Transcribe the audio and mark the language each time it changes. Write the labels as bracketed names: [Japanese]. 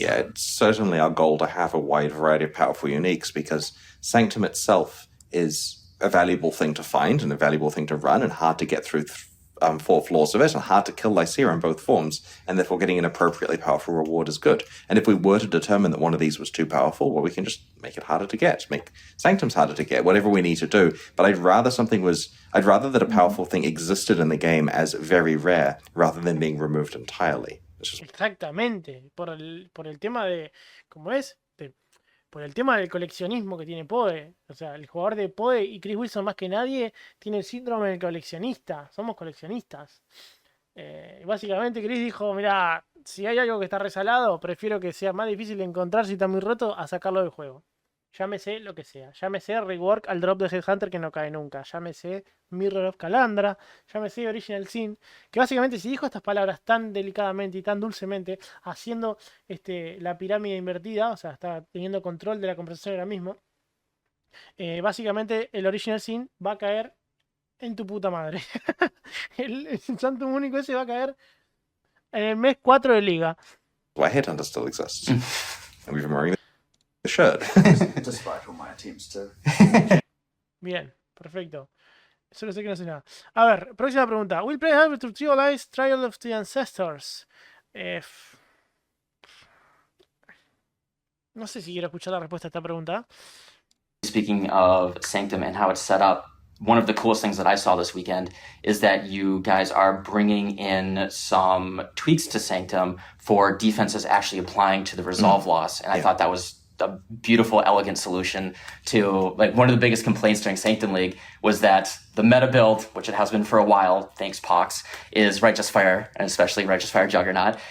[English] Yeah, it's certainly our goal to have a wide variety of powerful uniques because Sanctum itself is a valuable thing to find and a valuable thing to run and hard to get through 4 floors of it and hard to kill Lycera in both forms, and therefore getting an appropriately powerful reward is good. And if we were to determine that one of these was too powerful, well, we can just make it harder to get, make Sanctums harder to get, whatever we need to do. But I'd rather that a powerful thing existed in the game as very rare rather than being removed entirely. [Spanish] Exactamente, por el tema de, ¿cómo es? Por el tema del coleccionismo que tiene PoE. O sea, el jugador de PoE y Chris Wilson más que nadie tiene el síndrome del coleccionista. Somos coleccionistas. Básicamente Chris dijo, mira, si hay algo que está resalado, prefiero que sea más difícil de encontrar si está muy roto a sacarlo del juego. Llámese lo que sea. Llámese rework al drop de Headhunter que no cae nunca. Llámese Mirror of Calandra. Llámese Original Sin. Que básicamente si dijo estas palabras tan delicadamente y tan dulcemente, haciendo la pirámide invertida, o sea, está teniendo control de la conversación ahora mismo, básicamente el original sin va a caer en tu puta madre. el Sanctum único ese va a caer en el mes 4 de liga. [English] Why Headhunter still exists. And we've been wearing the shirt. Despite all my attempts to. [Spanish] Bien, perfecto. Solo sé que no sé nada. A ver, próxima pregunta. [English] Will play have to realize Trial of the Ancestors? [Spanish] No sé si quiero escuchar la respuesta a esta pregunta. [English] Speaking of Sanctum and how it's set up, one of the coolest things that I saw this weekend is that you guys are bringing in some tweaks to Sanctum for defenses actually applying to the resolve loss. And I thought that was a beautiful, elegant solution to, like, one of the biggest complaints during Sanctum League was that the meta build, which it has been for a while, thanks Pox, is Righteous Fire, and especially Righteous Fire Juggernaut.